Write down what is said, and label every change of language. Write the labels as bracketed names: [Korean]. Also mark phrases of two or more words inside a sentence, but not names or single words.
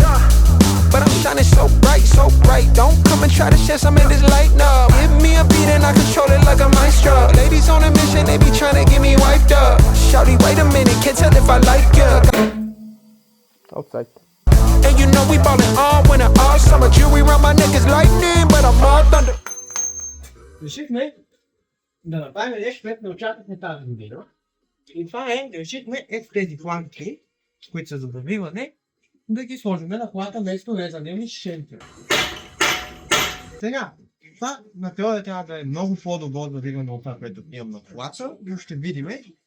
[English] But I'm shining so bright. Don't come and try to share some of this light, no. Give me a beat and I control it like a maestro. Ladies on a mission, they be trying to get me wiped up. Shawty, wait a minute, can't tell if I like you. Outside. And you know we ballin' all winter, all summer. Jewelry around my neck is lightning, but I'm all thunder. [Bulgarian] Решихме да направим нещо, което не очаквахме тази година. И това е, решихме тези фланки, които са за завиване, да ги сложим на колата вместо резанени шенки. Сега, това на теория трябва да е много по-добро завиване от това, което имам на колата, но ще видиме.